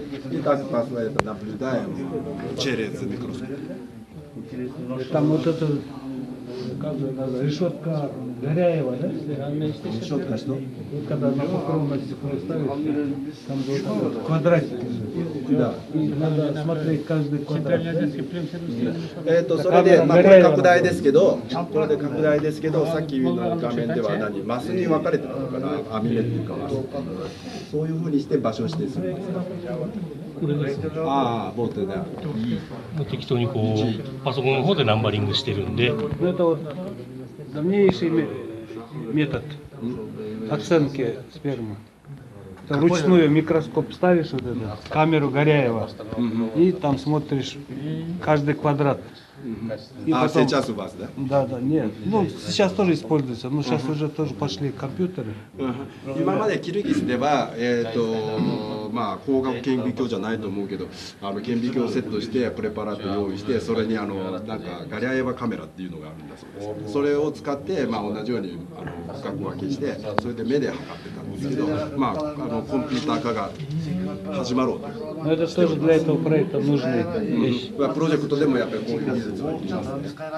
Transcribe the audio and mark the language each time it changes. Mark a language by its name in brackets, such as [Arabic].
[Russian] И так это наблюдаем через микроскоп. Там вот это решетка Горяева, да? Решетка что? Когда на покровное стекло ставишь, там вот квадратики. Да. Надо смотреть каждый квадрат. [Japanese] それで、これ拡大ですけど、さっきの画面ではマスに分かれてたのかな、網目っていうかマス。そういうふうにして場所指定するんですか。これですね。ああ、ボートだ。適当にこうパソコンの方でナンバリングしてるんで。 [Russian] Это вот давнейший метод оценки спермы. Ручную микроскоп ставишь, вот это, камеру Горяева, и там смотришь каждый квадрат. И потом... сейчас у вас, да? Да, нет. Ну, сейчас тоже используется, но сейчас уже тоже пошли компьютеры. [Japanese] 今までキルギスでは、まあ光学顕微鏡じゃないと思うけど、顕微鏡をセットしてプレパラート用意して、それになんかガリアエヴァカメラっていうのがあるんだそうです。それを使ってまあ同じように深く分けして、それで目で測ってたんですけど、まあコンピューター化が始まろうと。 [Russian] Но это тоже для этого проекта нужны вещи. [Japanese] プロジェクトでもやっぱりこういう技術は必要です。